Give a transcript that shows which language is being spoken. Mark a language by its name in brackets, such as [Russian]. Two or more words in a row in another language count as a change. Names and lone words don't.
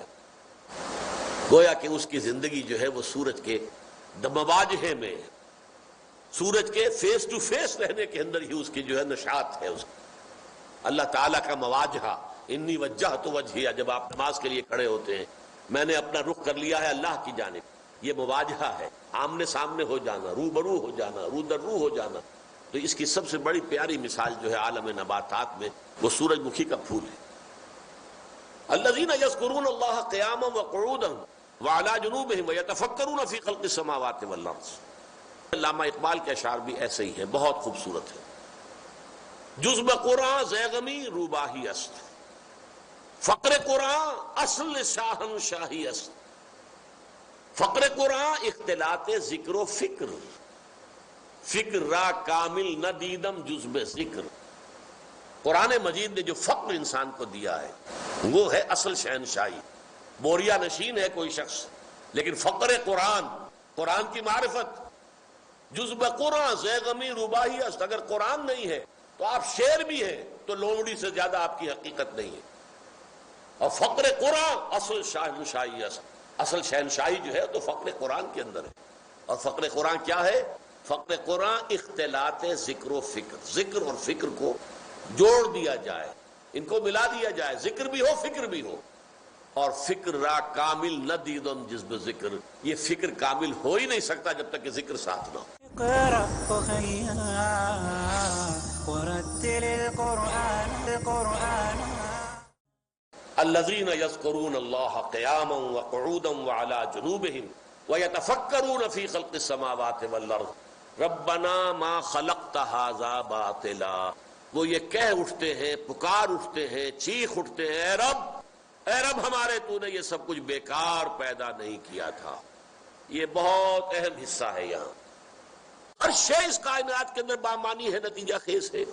[Urdu] گویا کہ اس کی زندگی جو ہے وہ سورج کے مواجہے میں، سورج کے [English] face to face [Urdu] رہنے کے اندر ہی اس کی جو ہے نشاط ہے۔ اس اللہ تعالیٰ کا مواجہہ، [Arabic] انی وجہت وجہیہ، [Urdu] جب آپ نماز کے لیے کھڑے ہوتے ہیں، میں نے اپنا رخ کر لیا ہے اللہ کی جانب، یہ مواجہہ ہے، آمنے سامنے ہو جانا، روبرو ہو جانا، رو در رو ہو جانا۔ تو اس کی سب سے بڑی پیاری مثال جو ہے عالم نباتات میں وہ سورج مکھی کا پھول ہے۔ [Arabic] الذین یذکرون اللہ قیاما وقعودا وعلی جنوبہم ویتفکرون فی خلق السماوات والارض۔ [Urdu] علامہ اقبال کے اشعار بھی ایسے ہی ہیں، بہت خوبصورت ہے۔ [Persian] جزب قرآن زیغمی روباہی است، فقر قرآن اصل شاہن شاہی است، فقر قرآن اختلاط ذکر و فکر، فکر را کامل نہ دیدم جزب ذکر۔ [Urdu] قرآن مجید نے جو فقر انسان کو دیا ہے وہ ہے اصل شہنشاہی۔ بوریا نشین ہے کوئی شخص، لیکن فقر قرآن، قرآن کی معرفت، [Persian] جزب قرآن زیغمی روباہی است، [Urdu] اگر قرآن نہیں ہے تو آپ شعر بھی ہیں تو لومڑی سے زیادہ آپ کی حقیقت نہیں ہے۔ اور [Persian] فقر قرآن اصل شہنشاہی است، [Urdu] اصل شہنشاہی جو ہے تو فقر قرآن کے اندر ہے۔ اور فقر قرآن کیا ہے؟ [Persian] فقر قرآن اختلاط ذکر و فکر، [Urdu] ذکر اور فکر کو جوڑ دیا جائے، ان کو ملا دیا جائے، ذکر بھی ہو فکر بھی ہو۔ اور [Persian] فکر را کامل نہ دیدم جزب ذکر، [Urdu] یہ فکر کامل ہو ہی نہیں سکتا جب تک کہ ذکر ساتھ نہ ہو۔ [Arabic] اقرأ أخيا ورتل القرآن الذين يذكرون الله قياما وقعودا وعلى جنوبهم ويتفكرون في خلق السماوات والارض ربنا ما خلقت هذا باطلا۔ [Urdu] وہ یہ کہہ اٹھتے ہیں، پکار اٹھتے ہیں، چیخ اٹھتے ہیں، اے رب ہمارے تو نے یہ سب کچھ بیکار پیدا نہیں کیا تھا۔ یہ بہت اہم حصہ ہے یہاں۔ ہر شے اس کائنات کے اندر بامانی ہے، نتیجہ خیز ہے۔